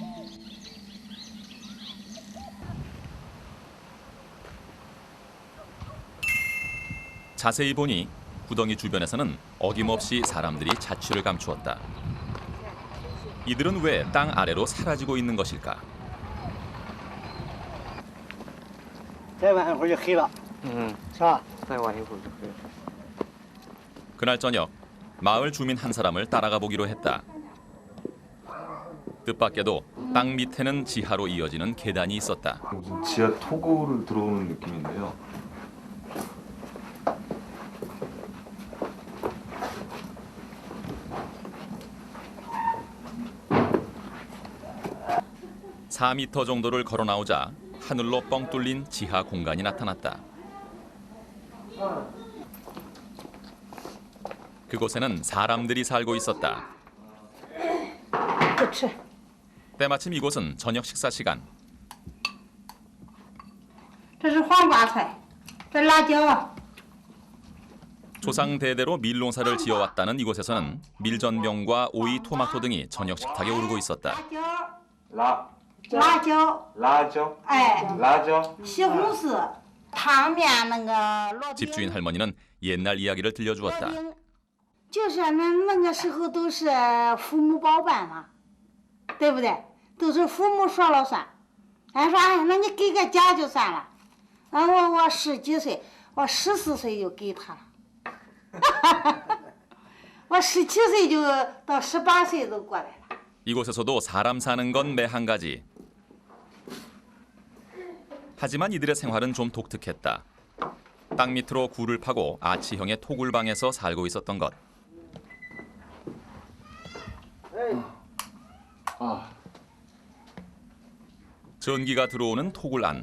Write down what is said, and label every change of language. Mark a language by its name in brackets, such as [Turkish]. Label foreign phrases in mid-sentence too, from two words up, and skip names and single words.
[Korean] 자세히 보니 구덩이 주변에서는 어김없이 사람들이 자취를 감추었다. 이들은 왜 땅 아래로 사라지고 있는 것일까? [Chinese] 再晚一会儿就黑了，是吧？再晚一会儿就可以。 [Korean] 그날 저녁 마을 주민 한 사람을 따라가 보기로 했다. 뜻밖에도 땅 밑에는 지하로 이어지는 계단이 있었다. 무슨 지하 토굴을 들어오는 느낌인데요. (4m) 정도를 걸어 나오자 하늘로 뻥 뚫린 지하 공간이 나타났다. 그곳에는 사람들이 살고 있었다. 때마침 이곳은 저녁 식사 시간. [Chinese] 这是黄瓜菜，这辣椒。 [Korean] 조상 대대로 밀농사를 지어왔다는 이곳에서는 밀전병과 오이, 토마토 등이 저녁 식탁에 오르고 있었다. [Chinese] 辣椒，辣椒，哎，辣椒。西红柿，汤面那个烙饼。 [Korean] 집주인 할머니는 옛날 이야기를 들려주었다. [Chinese] 就是那个时候都是父母包办嘛，对不对？都是父母说了算。俺说哎，那你给个家就算了。我十几岁，我14岁就给他了。我17岁就到18岁都过来了。 [Korean] 이곳에서도 사람 사는 건 매 한 가지. 하지만 이들의 생활은 좀 독특했다. 땅 밑으로 굴을 파고 아치형의 토굴방에서 살고 있었던 것. 전기가 들어오는 토굴 안.